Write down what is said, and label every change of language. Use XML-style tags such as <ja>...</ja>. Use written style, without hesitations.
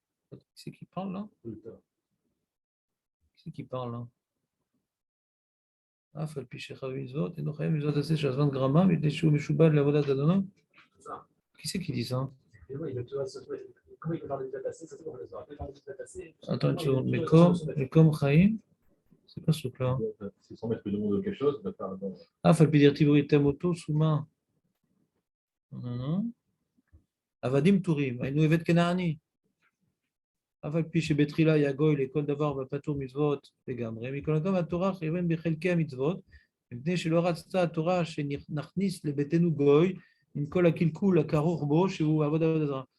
<fr>Qui c'est qui parle là? Qui c'est qui parle là?</fr> <he>אף על פי שחייב מצוות, אינו חייב מצוות עשה של הזמן גרמה, מפני שהוא משובד לעבודת אדונו.</he> <fr>Qui c'est qui dit ça? Attends une seconde, mais comme Chaim, c'est pas ce truc-là. Si son maître lui demande quelque chose, il va faire. אף על פי דרטיב תמותו סומה.</fr> <he>עבדים טורים, היינו עבד כנעני. אף על פי שבתחילה היה גוי לכל דבר ופטור מצוות לגמרי, מכל מקום התורה חייבן בחלקי המצוות, מפני שלא רצתה התורה שנכניס לביתנו גוי עם כל הקלקול הכרוך בו, שהוא עבודה זרה.</he>